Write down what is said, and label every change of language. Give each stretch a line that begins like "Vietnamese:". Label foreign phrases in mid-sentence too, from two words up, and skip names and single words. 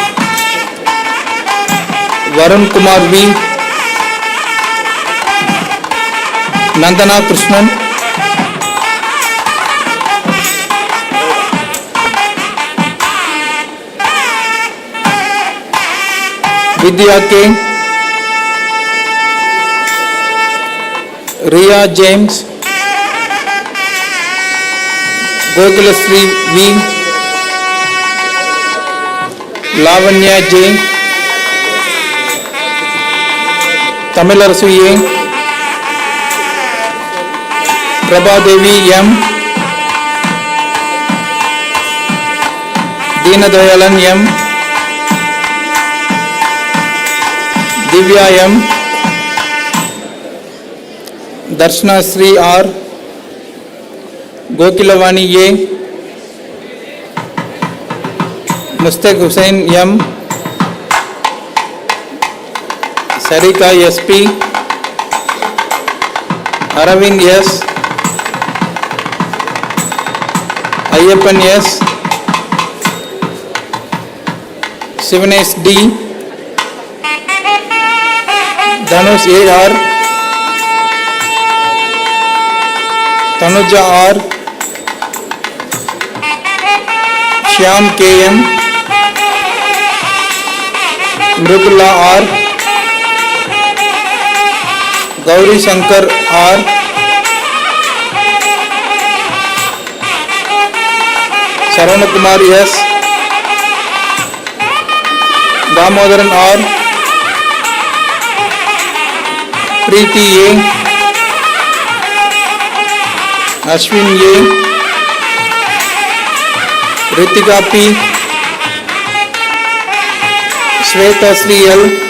English: Varun Kumar V. Nandana Krishnan. Vidya K. Ria James. Gokulasri V. Lavanya J. Tamilarasu A. Prabha Devi M. Deenadayalan M. Divya M. Darshana Sri R. Gokilavani A. Mustaq Hussain M. Sarika SP. Aravind S. Ayyappan S. Sivanesh D. Dhanush AR. Tanuja R. Shyam KM. Mridula R. Gauri Shankar R. Saravana Kumar S. Damodaran R. Preeti A. Ashwin A. Ritika P. Shweta Sri L.